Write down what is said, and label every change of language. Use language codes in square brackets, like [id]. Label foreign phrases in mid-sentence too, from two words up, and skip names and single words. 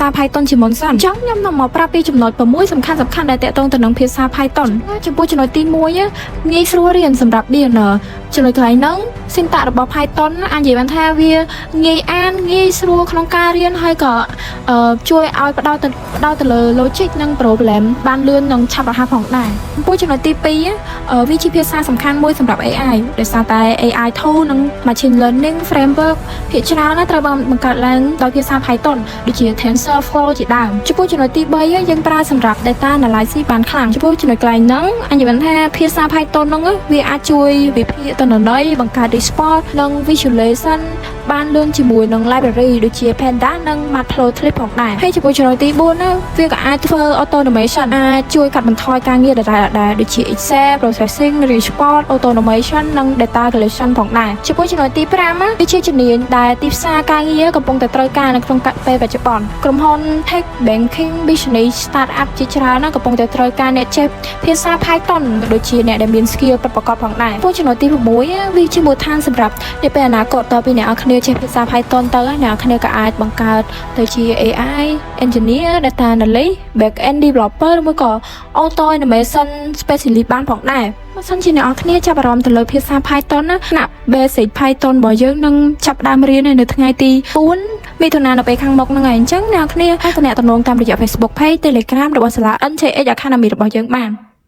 [km] Python ជាមុនសិនអញ្ចឹងខ្ញុំនឹងមកប្រាប់ពីចំណុច6សំខាន់ដែលតាក់ទងទៅនឹងភាសា Python ចំពោះចំណុចទី1ងាយស្រួលរៀនសម្រាប់ beginner ចំណុចកន្លែងហ្នឹង syntax របស់ Python អាចនិយាយបានថាវាងាយអានងាយស្រួលក្នុងការរៀនហើយក៏ជួយឲ្យផ្ដោតទៅលើ logic និង problem បានលឿននិងឆាប់រហ័សផងដែរចំពោះចំណុចទី2វាជាភាសាសំខាន់មួយសម្រាប់ AI ដោយសារតែ [en] AI tool [km] និង [en] machine learning framework [km] ភាគច្រើនត្រូវបានបង្កើតឡើងដោយភាសា Python ដូចជា TensorFlow ជាដើមចំពោះចំណុចទី3យើងប្រើសម្រាប់ [en] data analysis [km] បានខ្លាំងចំពោះចំណុចកន្លែងហ្នឹងអញ្ចឹងថាភាសា Python ហ្នឹងវាអាចជួយវិភាគទិន្នន័យបង្កើត report និង visualization បានលឿនជាមួយនឹង library ដូចជា Pandas និង Matplotlib ផងដែរហើយចំពោះចំណុចទី4វាក៏អាចធ្វើ automation អាចជួយកាត់បន្ថយការងារដដែលៗដូចជា [en] Excel processing report automation [km] និង [en] data collection [km] ផង ដែរចំពោះចំណុចទី5វាជាជំនាញដែលទីផ្សារការងារកំពុងតែត្រូវការនៅក្នុងពេលបច្ចុប្បន្នក្រុមហ៊ុន [en] Tech Banking Business Startup [km] ជាច្រើន កំពុងតែត្រូវការអ្នកចេះភាសា Python ដូចជាអ្នកដែលមាន skill ពិតប្រាកដផងដែរចំពោះចំណុចទី6វាជា មូលដ្ឋានសម្រាប់នៅពេលអនាគតតទៅពីអ្នកនរគ្នាចេះភាសា Python ទៅអ្នកនរគ្នាក៏អាចបង្កើតទៅជា [en] AI engineer data analyst back end developer [km] ឬមួយក៏ [en] automation specialist [km] បានផងដែរបើសិនជាអ្នកនរគ្នាចាប់អារម្មណ៍ទៅលើភាសា Python ណាថ្នាក់ [en] basic Python [km] របស់យើងនឹងចាប់ផ្ដើមរៀននៅថ្ងៃទី4មិថុនានៅពេលខាងមុខហ្នឹងហើយអញ្ចឹងអ្នកនរគ្នាអាចទំនាក់ទំនងតាមរយៈ Facebook Page Telegram របស់សាលា NJX Academy របស់យើងបាន